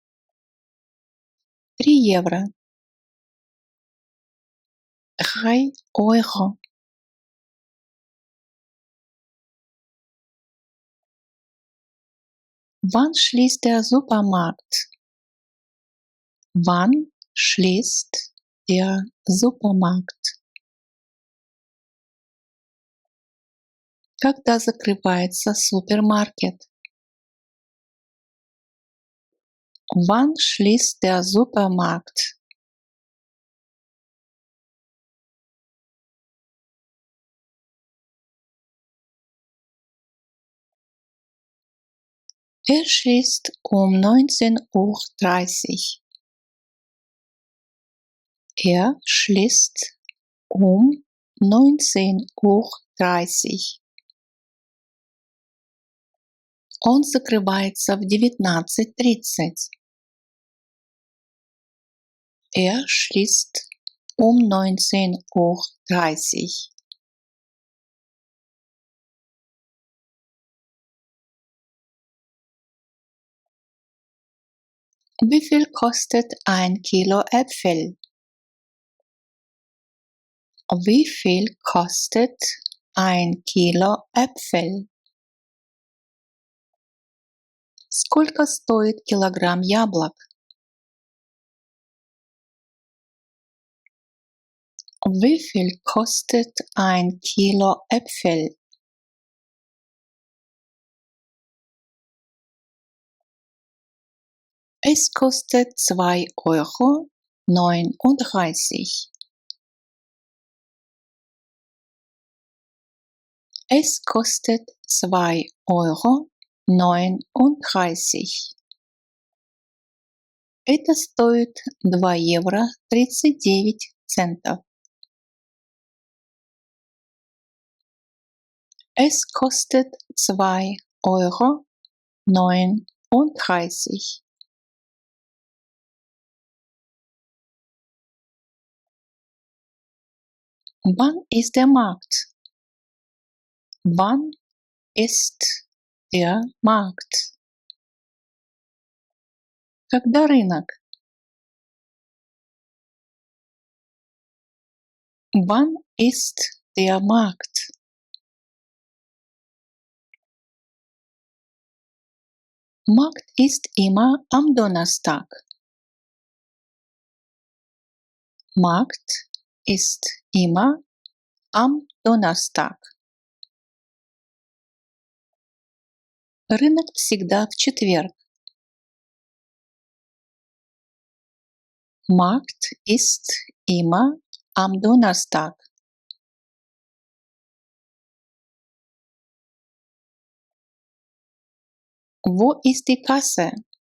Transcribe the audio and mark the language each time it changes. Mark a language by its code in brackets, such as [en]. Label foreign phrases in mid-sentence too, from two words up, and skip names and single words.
[ru] 3 евро. 3 €. [de] Wann schließt der Supermarkt? Wann schließt der Supermarkt? [ru] Когда закрывается супермаркет? [de] Wann schließt der Supermarkt? Er schließt um 19:30 Uhr. Er schließt um 19:30 Uhr. [ru] Он закрывается в 19:30. [de] Er schließt um 19:30 Uhr. Wie viel kostet ein Kilo Äpfel? Wie viel kostet ein Kilo Äpfel? [ru] Сколько стоит килограмм яблок? [de] Wie viel kostet ein Kilo Äpfel? Es kostet 2,39 Euro. Es kostet 2,39 Euro. [ru] Это стоит 2,39 евро. [de] Es kostet 2,39 Euro. Wann ist der Markt? Wann ist der Markt? [ru] Когда рынок? [de] Wann ist der Markt? Markt ist immer am Donnerstag. Markt ist immer am Donnerstag. [ru] Рынок всегда в четверг. [de] Markt ist immer am Donnerstag. Wo ist die Kasse?